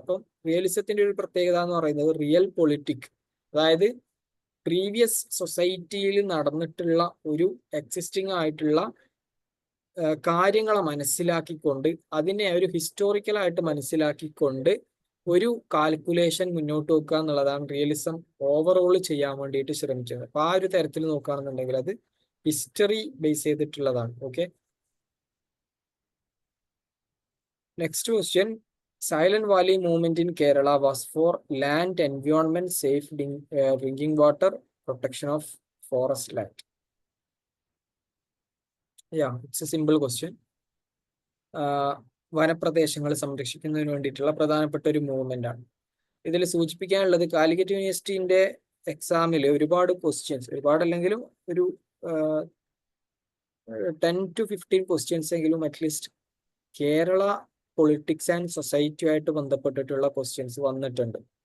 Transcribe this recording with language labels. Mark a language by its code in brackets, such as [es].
[ml] അപ്പം റിയലിസത്തിന്റെ ഒരു പ്രത്യേകത എന്ന് പറയുന്നത് റിയൽ പൊളിറ്റിക്, അതായത് പ്രീവിയസ് സൊസൈറ്റിയിൽ നടന്നിട്ടുള്ള ഒരു എക്സിസ്റ്റിംഗ് ആയിട്ടുള്ള കാര്യങ്ങളെ മനസ്സിലാക്കിക്കൊണ്ട് അതിനെ ഒരു ഹിസ്റ്റോറിക്കലായിട്ട് മനസ്സിലാക്കിക്കൊണ്ട് ഒരു കാൽക്കുലേഷൻ മുന്നോട്ട് വെക്കുക എന്നുള്ളതാണ് റിയലിസം ഓവറോൾ ചെയ്യാൻ വേണ്ടിയിട്ട് ശ്രമിച്ചത്. അപ്പൊ ആ ഒരു തരത്തിൽ നോക്കുകയാണെന്നുണ്ടെങ്കിൽ അത് ഹിസ്റ്ററി ബേസ് ചെയ്തിട്ടുള്ളതാണ്. Okay, next question. [en] Silent Valley movement in Kerala was for land, environment, safe drinking water, protection of forest land. Yeah, it's a simple question. [ml] വനപ്രദേശങ്ങൾ സംരക്ഷിക്കുന്നതിന് വേണ്ടിയിട്ടുള്ള പ്രധാനപ്പെട്ട ഒരു മൂവ്മെന്റ് ആണ്. ഇതിൽ സൂചിപ്പിക്കാനുള്ളത് കാലിക്കറ്റ് യൂണിവേഴ്സിറ്റിന്റെ എക്സാമിൽ ഒരുപാട് ക്വസ്റ്റ്യൻസ്, ഒരുപാടല്ലെങ്കിലും ഒരു 10 to 15 ക്വസ്റ്റ്യൻസ് എങ്കിലും അറ്റ്ലീസ്റ്റ് കേരള പൊളിറ്റിക്സ് ആൻഡ് സൊസൈറ്റിയുമായിട്ട് ബന്ധപ്പെട്ടിട്ടുള്ള ക്വസ്റ്റ്യൻസ് വന്നിട്ടുണ്ട്.